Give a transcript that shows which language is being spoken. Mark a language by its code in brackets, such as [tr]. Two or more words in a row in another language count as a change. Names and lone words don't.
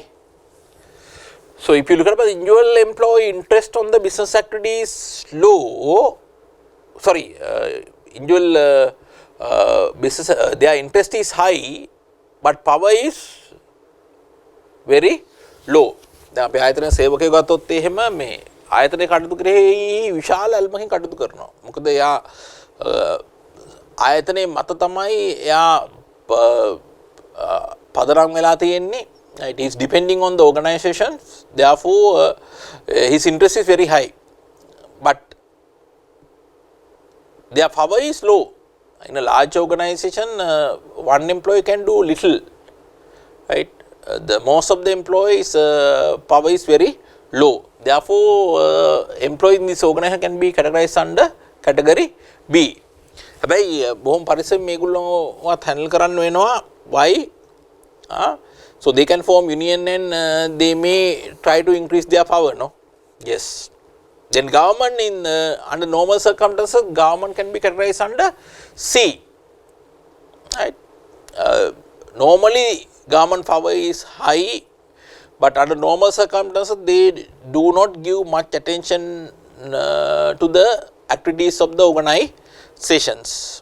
[en] So, if you look at the individual employee interest on the business activity is low, sorry, individual business, their interest is high, but power is very low. [si] දැන් අපි ආයතන සේවකයෙක් ගත්තොත් එහෙම මේ ආයතනයේ කටයුතු කරේ විශාල අල්මකින් කටයුතු කරනවා. මොකද එයා ආයතනයේ මත තමයි එයා පදනම් වෙලා තියෙන්නේ. [en] It is depending on the organization. Therefore, his interest is very high. But their power is low. In a large organization, one employee can do little, right? The most of the employees power is very low. Therefore, employee in this organization can be categorized under category B. [si] හැබැයි බොහොම පරිස්සම් මේගොල්ලෝවත් handle කරන්න වෙනවා. [en] Why? So they can form union and they may try to increase their power, no? Yes. Then government in under normal circumstances, government can be categorized under C. Right? Normally, government power is high, but under normal circumstances, they do not give much attention to the activities of the organizations.